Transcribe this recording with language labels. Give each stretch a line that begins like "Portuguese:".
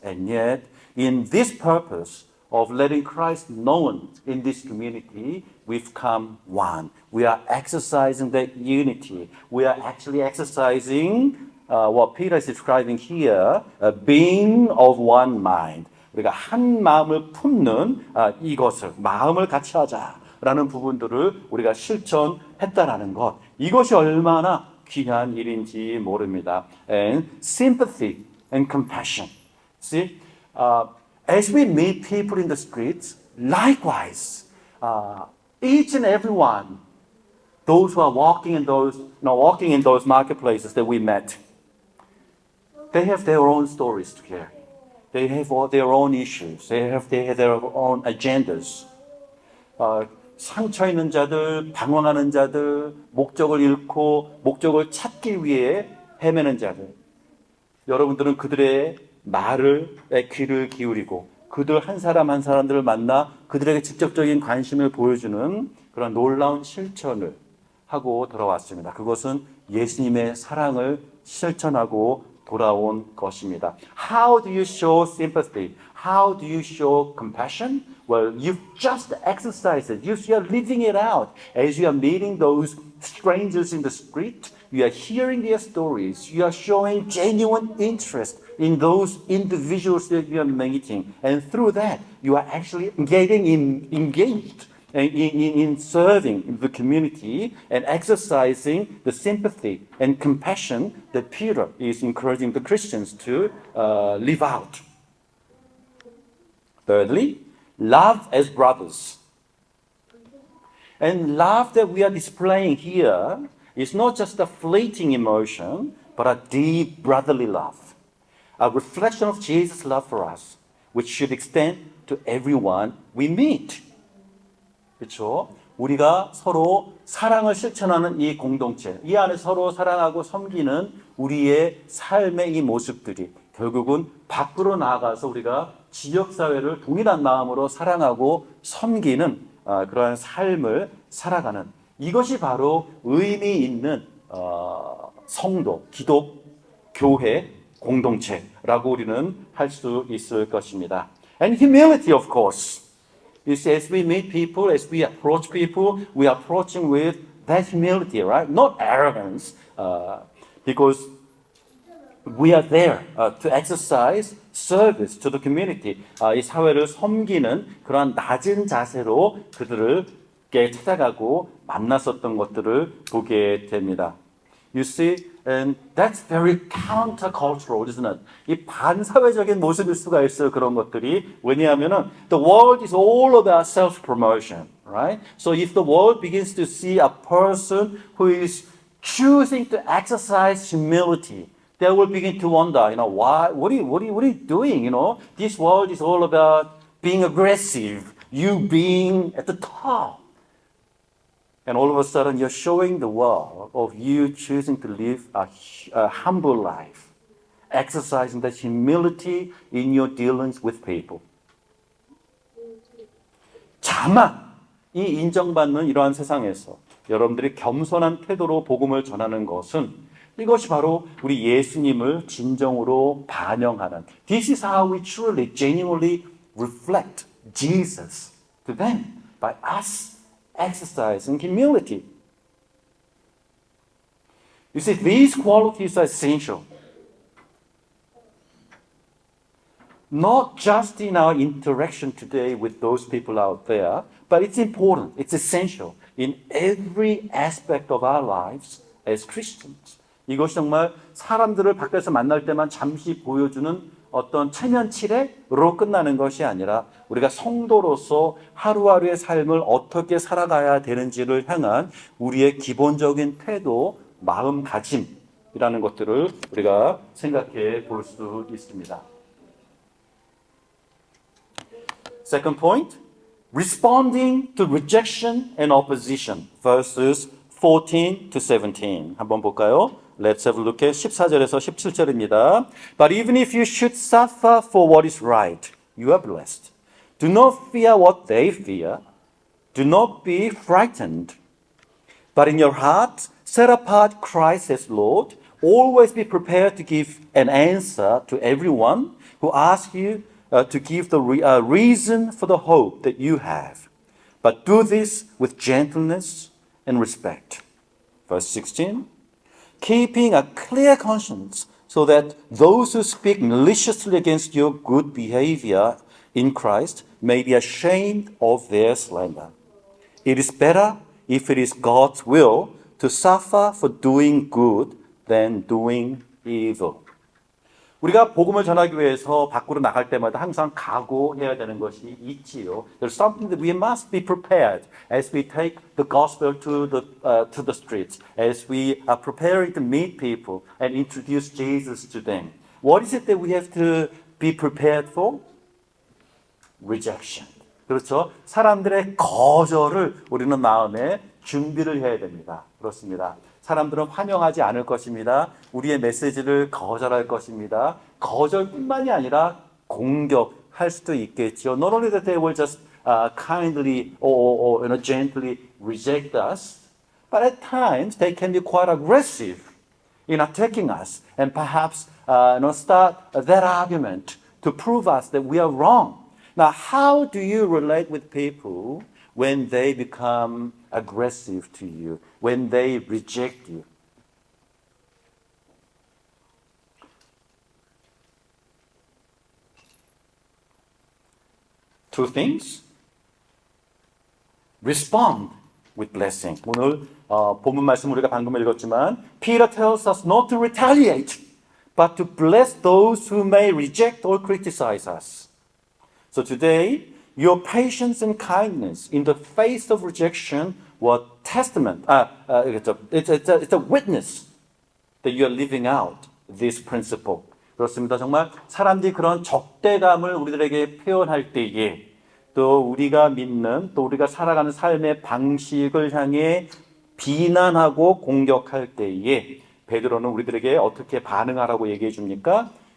English: And yet, in this purpose of letting Christ known in this community, we've come one. We are exercising that unity. We are actually exercising what Peter is describing here, being of one mind.
Korean: 우리가 한 마음을 품는 이것을, 마음을 같이 하자라는 부분들을 우리가 실천했다라는 것. 이것이 얼마나 귀한 일인지 모릅니다.
English: And sympathy and compassion. See, as we meet people in the streets, likewise, each and every one, those who are walking in those marketplaces that we met, they have their own stories to carry. They have their own issues. They have their own agendas.
Korean: 상처 있는 자들, 방황하는 자들, 목적을 잃고 목적을 찾기 위해 헤매는 자들. 여러분들은 그들의 말을 귀를 기울이고 그들 한 사람 한 사람들을 만나 그들에게 직접적인 관심을 보여주는 그런 놀라운 실천을 하고 돌아왔습니다. 그것은 예수님의 사랑을 실천하고 돌아온 것입니다.
English: How do you show sympathy? How do you show compassion? Well, you've just exercised it. You are living it out. As you are meeting those strangers in the street, you are hearing their stories. You are showing genuine interest in those individuals that you are meeting. And through that, you are actually engaged in serving the community and exercising the sympathy and compassion that Peter is encouraging the Christians to live out. Thirdly, love as brothers. And love that we are displaying here is not just a fleeting emotion, but a deep brotherly love, a reflection of Jesus' love for us, which should extend to everyone we meet.
Korean: 그렇죠? 우리가 서로 사랑을 실천하는 이 공동체, 이 안에 서로 사랑하고 섬기는 우리의 삶의 이 모습들이 결국은 밖으로 나아가서 우리가 지역사회를 동일한 마음으로 사랑하고 섬기는 그러한 삶을 살아가는 이것이 바로 의미 있는 성도, 기독, 교회, 공동체라고 우리는 할 수 있을 것입니다.
English: And humility, of course. You see, as we meet people, as we approach people, we are approaching with that humility, right? Not arrogance, because we are there to exercise service to the community.
Korean: 이 사회를 섬기는 그런 낮은 자세로 그들을께 찾아가고 만났었던 것들을 보게 됩니다.
English: You see, and that's very countercultural, isn't it?
Korean: 이 반사회적인 모습일 수가 있어요, 그런 것들이. 왜냐하면은
English: the world is all about self-promotion, right? So if the world begins to see a person who is choosing to exercise humility, they will begin to wonder, why? What are you doing? This world is all about being aggressive, you being at the top. And all of a sudden, you're showing the world of you choosing to live a humble life, exercising that humility in your dealings with people.
Korean: 다만 이 인정받는 이러한 세상에서 여러분들이 겸손한 태도로 복음을 전하는 것은 이것이 바로 우리 예수님을 진정으로 반영하는
English: This is how we truly, genuinely reflect Jesus to them by us exercising humility. You see, these qualities are essential. Not just in our interaction today with those people out there, but it's important, it's essential in every aspect of our lives as Christians.
Korean: 이것이 정말 사람들을 밖에서 만날 때만 잠시 보여주는 어떤 체면치레로 끝나는 것이 아니라 우리가 성도로서 하루하루의 삶을 어떻게 살아가야 되는지를 향한 우리의 기본적인 태도, 마음가짐이라는 것들을 우리가 생각해 볼 수 있습니다.
English: Second point, responding to rejection and opposition, verses 14 to 17.
Korean: 한번 볼까요?
English: Let's have a look at
Korean: 14절에서 17절입니다.
English: But even if you should suffer for what is right, you are blessed. Do not fear what they fear. Do not be frightened. But in your heart, set apart Christ as Lord. Always be prepared to give an answer to everyone who asks you to give the reason for the hope that you have. But do this with gentleness and respect. Verse 16. Keeping a clear conscience so that those who speak maliciously against your good behavior in Christ may be ashamed of their slander. It is better, if it is God's will, to suffer for doing good than doing evil.
Korean: 우리가 복음을 전하기 위해서 밖으로 나갈 때마다 항상 각오해야 되는 것이 있지요.
English: There's something that we must be prepared as we take the gospel to the streets, as we are preparing to meet people and introduce Jesus to them. What is it that we have to be prepared for? Rejection.
Korean: 그렇죠. 사람들의 거절을 우리는 마음에 준비를 해야 됩니다. 그렇습니다. 사람들은 환영하지 않을 것입니다. 우리의 메시지를 거절할 것입니다. 거절뿐만이 아니라 공격할 수도 있겠죠.
English: Not only that they will just kindly or gently reject us, but at times they can be quite aggressive in attacking us and perhaps start that argument to prove us that we are wrong. Now, how do you relate with people when they become aggressive to you, when they reject you? Two things. Respond with blessing.
Korean: 오늘 본문 말씀 우리가 방금 읽었지만
English: Peter tells us not to retaliate, but to bless those who may reject or criticize us. So today, your patience and kindness in the face of rejection were testament. It's a witness that you are living out this principle.
Korean: 그렇습니다. 정말 사람들이 그런 적대감을 우리들에게 표현할 때에 또 우리가 믿는 또 우리가 살아가는 삶의 방식을 향해 비난하고 공격할 때에 베드로는 우리들에게 어떻게 반응하라고 얘기해 줍니까?